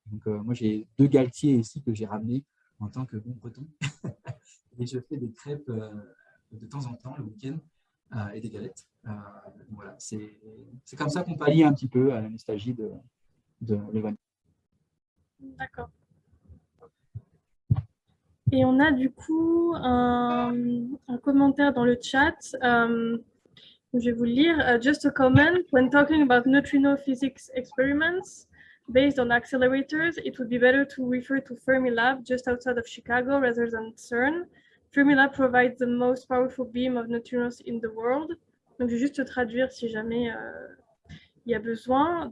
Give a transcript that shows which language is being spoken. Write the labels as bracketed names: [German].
[French] Donc, moi, j'ai 2 galetiers ici que j'ai ramenés en tant que bon breton et je fais des crêpes de temps en temps le week-end et des galettes. Voilà, c'est comme ça qu'on pallie un petit peu à la nostalgie de l'éloignement. D'accord. Et on a du coup un commentaire dans le chat. Je vais vous le lire. [English] Just a comment. When talking about neutrino physics experiments based on accelerators, it would be better to refer to Fermilab just outside of Chicago rather than CERN. Fermilab provides the most powerful beam of neutrinos in the world. [French] Donc, je vais juste traduire si jamais il y a besoin.